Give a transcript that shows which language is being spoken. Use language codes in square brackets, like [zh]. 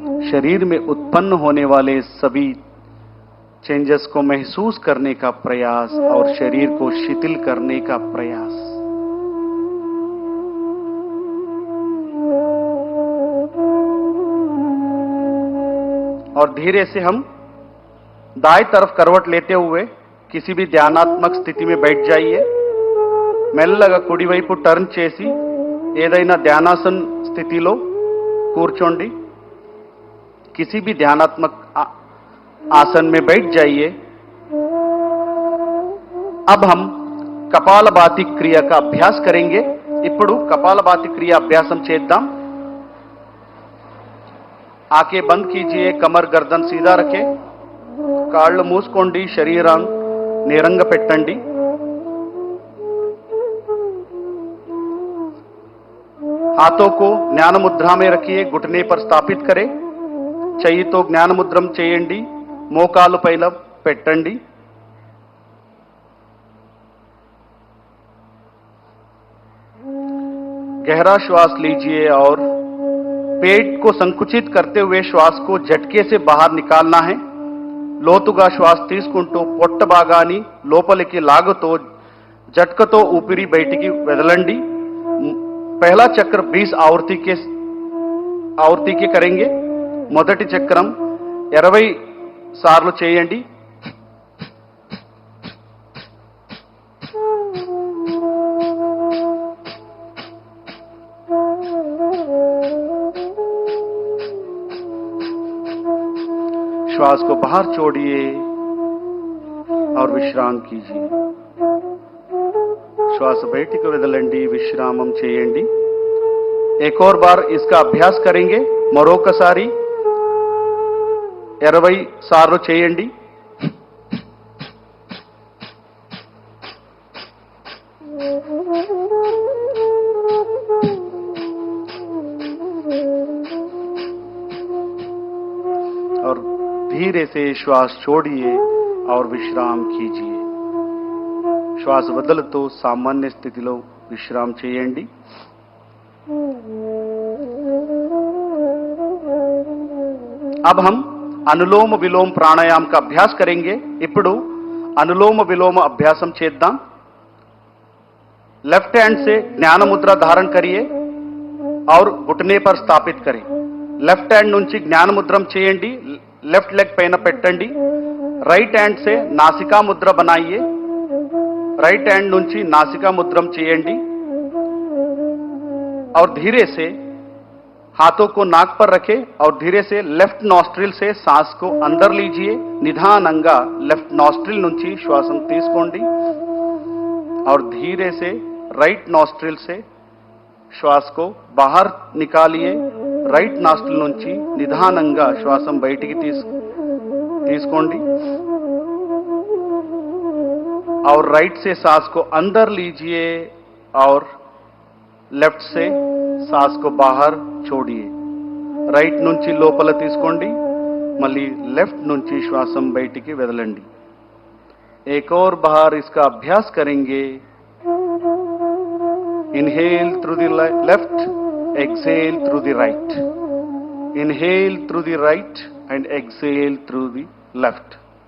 [hi] शरीर में उत्पन्न होने वाले सभी चेंजेस को महसूस करने का प्रयास और शरीर को शिथिल करने का प्रयास. और धीरे से हम दाएं तरफ करवट लेते हुए किसी भी ध्यानात्मक स्थिति में बैठ जाइए. [te] మెల్లగా కుడి వైపు టర్న్ చేసి ఏదైనా ధ్యానాసన స్థితిలో కూర్చోండి. [hi] किसी भी ध्यानात्मक आसन में बैठ जाइए. अब हम कपालभाति क्रिया का अभ्यास करेंगे. [te] ఇప్పుడు कपालभाति क्रिया अभ्यासम చేద్దాం. [hi] आंखें बंद कीजिए. कमर गर्दन सीधा रखें. [te] కాళ్ళు మూసుకోండి. శరీరం నేరంగా పెట్టండి. [hi] हाथों को ज्ञान मुद्रा में रखिए. घुटने पर स्थापित करें. [te] చెయ్యితో జ్ఞాన ముద్రం చేయండి. మోకాలు పైన పెట్టండి. [hi] गहरा श्वास लीजिए और पेट को संकुचित करते हुए श्वास को झटके से बाहर निकालना है. [te] లోతుగా శ్వాస తీసుకుంటూ పొట్ట భాగాన్ని లోపలికి లాగుతూ झटकతో ఊపిరి బయటికి వదలండి. [hi] पहला चक्र 20 आवर्ती के करेंगे. [te] మొదటి చక్రం 20 సార్లు చేయండి. [hi] श्वास को बाहर छोड़िए और विश्राम कीजिए. [te] श्वास బయటికి వదలండి. విశ్రామం చేయండి. [hi] एक और बार इसका अभ्यास करेंगे. [te] మరొకసారి 20 సార్లు చేయండి. [hi] धीरे से श्वास छोड़िए और विश्राम कीजिए. [te] శ్వాస వదులుతూ సామాన్య స్థితిలో విశ్రామ చేయండి. [hi] अब हम अनुलोम विलोम प्राणायाम का अभ्यास करेंगे. [te] ఇప్పుడు अनुलोम विलोम अभ्यासम చేద్దాం. [hi] लेफ्ट हैंड से ज्ञान मुद्रा धारण करिए और घुटने पर स्थापित करें. [te] लेफ्ट हैंड నుంచి జ్ఞాన ముద్రం చేయండి. लेफ्ट लेग పైన పెట్టండి. [hi] राइट हैंड से नासिका मुद्रा बनाइए. [te] राइट हैंड నుంచి नासिका मुद्रम చేయండి [hi] और धीरे से हाथों को नाक पर रखें और धीरे से लेफ्ट नॉस्ट्रिल से सांस को अंदर लीजिए. [te] निधानंगा लेफ्ट नॉस्ट्रिल నుంచి శ్వాసం తీసుకోండి [hi] और धीरे से राइट नॉस्ट्रिल से श्वास को बाहर निकालिए. [te] राइट नॉस्ट्रिल నుంచి నిదానంగా శ్వాసం బయటికి తీసుకోండి [hi] और राइट से सांस को अंदर लीजिए और लेफ्ट से सांस को बाहर छोड़िए. [te] राइट నుంచి లోపల తీసుకోండి మళ్ళీ लेफ्ट నుంచి శ్వాసం బయటికి వదలండి. [hi] एक और बार इसका अभ्यास करेंगे. [en] Inhale through the left, exhale through the right. Inhale through the right and exhale through the left.